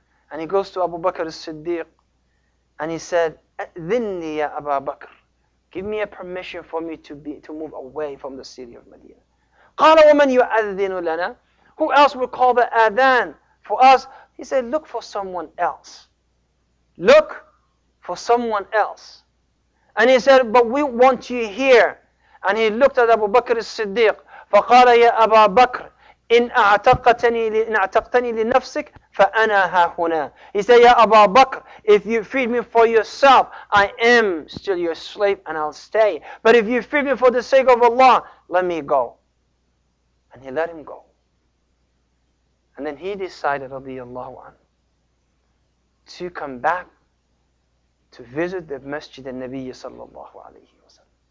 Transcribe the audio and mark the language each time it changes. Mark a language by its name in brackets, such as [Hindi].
[English] And he goes to Abu Bakr as-Siddiq and he said, "Adhinni ya Abu Bakr, give me a permission for me to move away from the city of Medina." [Arabic] قال ومن يؤذن لنا? [English] Who else will call the adhan for us? He said, look for someone else. Look for someone else. And he said, but we want you here. And he looked at Abu Bakr as-Siddiq. [Arabic] فقال يا أبا بكر إن أعتقتني لنفسك فأنا ها هنا. [English] He said, Ya Abu Bakr, if you feed me for yourself, I am still your slave and I'll stay. But if you feed me for the sake of Allah, let me go. And he let him go. And then he decided, radiyallahu anhu, to come back to visit the Masjid al-Nabi sallallahu alayhi wa sallam.